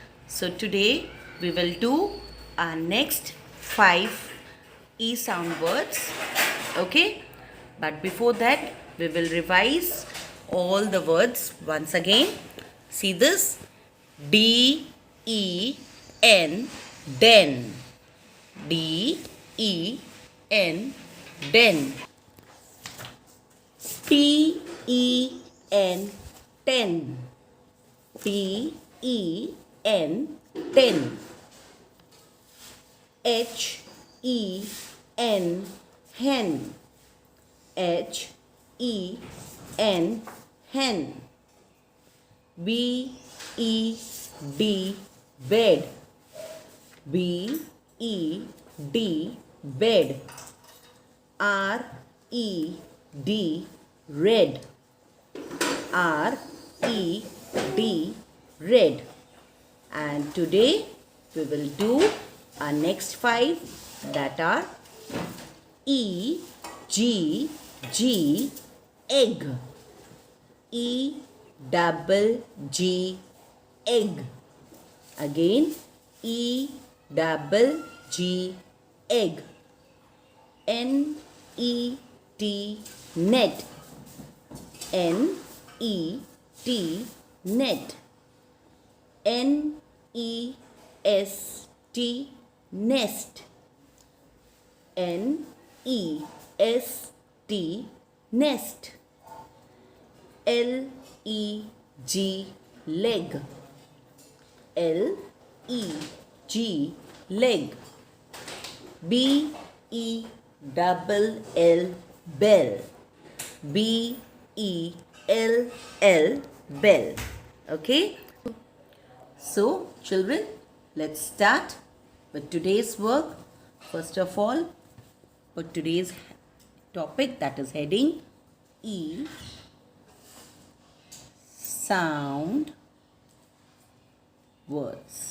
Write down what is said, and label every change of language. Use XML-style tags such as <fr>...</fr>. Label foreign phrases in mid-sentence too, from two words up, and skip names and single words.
<en>So today we will do our next 5 E sound words. Okay? But before that, we will revise all the words once again. See this? D E N den. D E N den. T E N ten. T E N ten. H E N hen. H E N hen. B E D bed. B E D bed. R E D red. R E D red. And today we will do our next 5 that are E G G egg. E double G egg. Again E double G egg. N E T net. N E T net. N E S T nest. N E S T nest. L E G leg. L E G leg. B E double L bell. B E L L bell. Okay? So, children, let's start with today's work. First of all, for today's topic, that is heading E sound words.</en>